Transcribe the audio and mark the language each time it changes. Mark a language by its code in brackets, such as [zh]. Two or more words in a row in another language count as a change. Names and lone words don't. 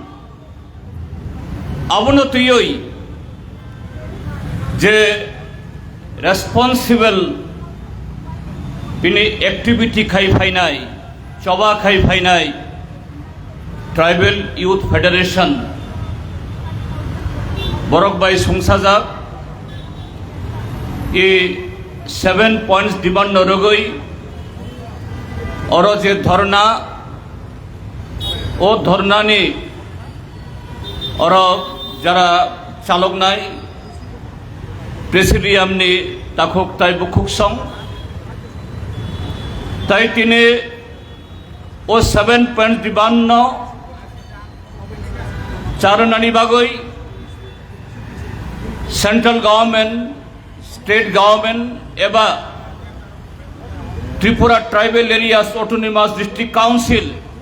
[trp] अवनतुयोई जे रेस्पन्सिबल बिनि एक्टिविटी खाई फाइनाय चबा खाई फाइनाय ट्राइबल यूथ फेडरेशन बरक बाई संसाजाक ये 7 [en] points demand [trp] नरगई और जे धरना ओ धरनानी और जरा चालक नाई प्रेसिडियाम ने ताखुक ताई बुखुक सं ताई तिने ओ 7 [en] point demand [trp] चारनानी बागई [en] central government state government एबा त्रिपुरा ट्राइबल एरियास ऑटोनोमास डिस्ट्रिक्ट काउंसिल